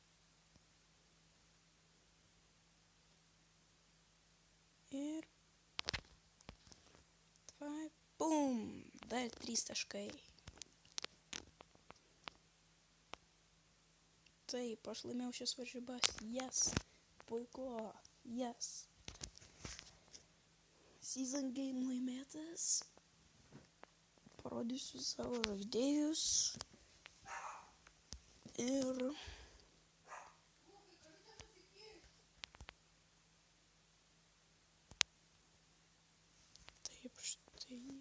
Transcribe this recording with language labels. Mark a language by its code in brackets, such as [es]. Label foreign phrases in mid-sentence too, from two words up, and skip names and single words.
[lt] Ir Bum! Dar 3 taškai. Taip, aš laimėjau šias varžybas. Yes. Puiku. Yes. [en] Season game [lt] laimėtas. Parodysiu savo žaidėjus. Ir... Taip, štai.